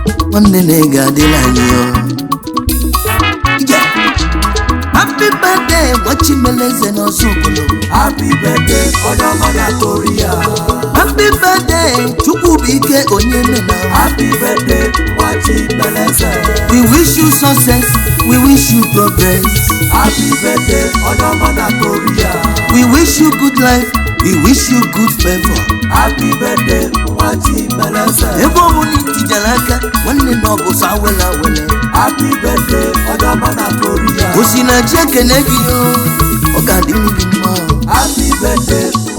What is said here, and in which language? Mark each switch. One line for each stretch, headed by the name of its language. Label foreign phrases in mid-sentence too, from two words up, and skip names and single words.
Igbo: Nwanne na ị ga-adịla anyị ọ. Ije.
English: Happy birthday, Nwa Chimeleze na Ozubulu. Happy birthday,
Igbo: onye ọma ya
English: Korea. Happy birthday, Chukwubuike Onyemena. Happy birthday, Nwachi Meleze. We wish you success, we wish you progress. Happy birthday,
Igbo: onye ọma na Korea.
English: We wish you good life, we wish you good favor. Happy birthday, Nwachi Meleze.
Igbo: Ebe ọ bụla i tijara aka, nwanne na ọ bụ sọ awele awele.
English: Happy birthday,
Igbo: onye ọma na Korea. Osinachi ekene gị o, ọ ga-adị ndụ mma.
English: Happy birthday,